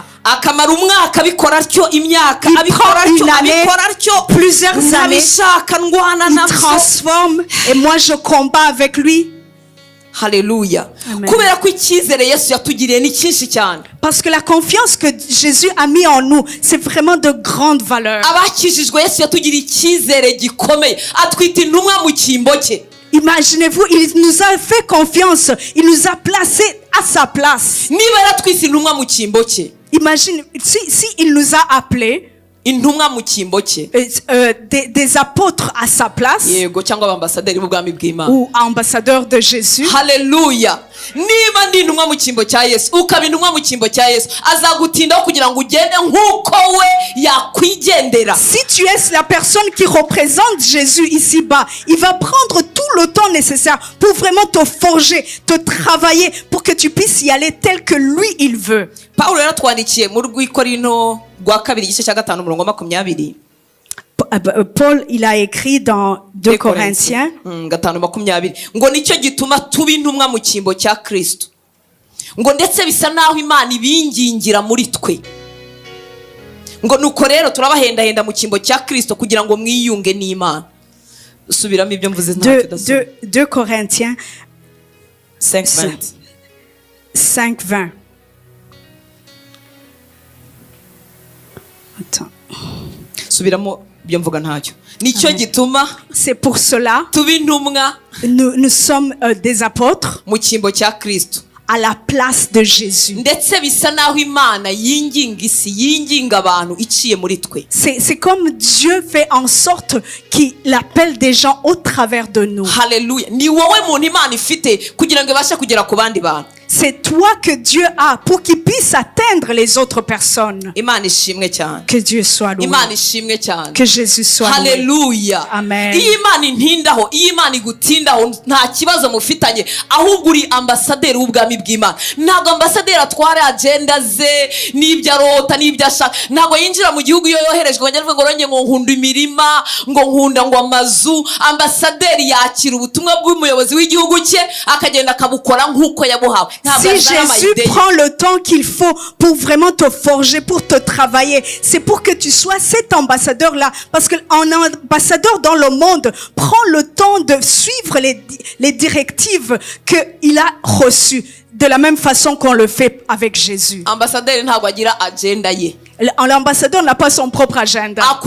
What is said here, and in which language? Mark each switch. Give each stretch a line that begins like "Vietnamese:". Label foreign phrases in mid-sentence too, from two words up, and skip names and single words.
Kinyarwanda: Akamara umwaka abikora atyo imyaka abikora atyo
French: plusieurs années. Il transforme et moi je combats avec lui. Haleluya.
Kinyarwanda: Kubera ko icyizere Yesu yatugiriye ni cyinshi cyane.
French: Parce que la confiance que Jésus a mis en nous, c'est vraiment de grande valeur.
Kinyarwanda: Abakijijwe Yesu yatugiriye icyizere gikomeye atwita intumwa mu cyimbo cye.
French: Imaginez-vous, il nous a fait confiance, il nous a placés à sa place.
Kinyarwanda: Niba yaratwise intumwa mu cyimbo cye.
French: Imagine si il nous a appelés
Kinyarwanda: intumwa mu cyimbo cye,
French: des apôtres à sa place,
Kinyarwanda: yego cyangwa ambassadeurs b'ubwami bw'Imana
French: ou ambassadeurs de Jésus. Haleluya.
Kinyarwanda: Niba ndi intumwa mu cyimbo cya Yesu ukaba intumwa mu cyimbo cya Yesu azagutindaho kugira ngo ugende nk'uko we yakwigendera.
French: Si tu es la personne qui représente Jésus ici-bas, il va prendre tout le temps nécessaire pour vraiment te forger, te travailler pour que tu puisses y aller tel que lui il veut.
Kinyarwanda: Paulo yaratwandikiye mu rw'Ikorinto rwa 2:20.
French: Paul, il a écrit dans 2 Corinthiens
Kinyarwanda: 5:20 ngo nicyo gituma tuba intumwa mu cyimbo cya Kristo ngo ndetse bisa naho Imana ibingingira muri twe ngo nuko rero turabahendahenda mu cyimbo cya Kristo kugira ngo mwiyunge n'Imana. Usubiramo ibyo mvuze nta tudasoma.
French: 2 Corinthiens 5:20. Attends.
Kinyarwanda: Subiramo ibyo mvuga ntacyo. Nicyo gituma
French: c'est pour cela
Kinyarwanda: tuba intumwa
French: nous sommes des apôtres
Kinyarwanda: mu cyimbo cya Kristo
French: à la place de Jésus.
Kinyarwanda: Ndetse bisa naho Imana yinginga isi yinginga abantu iciye muri twe.
French: C'est comme Dieu fait en sorte qu'il appelle des gens au travers de nous. Haleluya.
Kinyarwanda: Ni wowe muntu Imana ifite kugira ngo ibashe kugera ku bandi bantu.
French: c'est toi que Dieu a pour qu'il puisse atteindre les autres personnes. Que Dieu soit loué. Que Jésus soit loué. Alléluia. Amen.
Kinyarwanda: Iyo Imana intindaho, iyo Imana igutindaho nta kibazo mufitanye, ahubwo uri ambasaderi w'ubwami bw'Imana. Ntabwo ambasaderi atwara agenda ze n'ibyo arota n'ibyo ashaka. Ntabwo yinjira mu gihugu iyo yoherejwe ngo ronge ngo nkunda imirima, ngo nkunda ngo amazu. Ambasaderi yakira ubutumwa bw'umuyobozi w'igihugu cye akagenda akabukora nk'uko yabuhawe.
French: Si Jésus prend le temps qu'il faut pour vraiment te forger, pour te travailler, c'est pour que tu sois cet ambassadeur-là. Parce qu'un ambassadeur dans le monde prend le temps de suivre les directives qu'il a reçues. De la même façon qu'on le fait avec Jésus. L'ambassadeur n'a pas son propre agenda.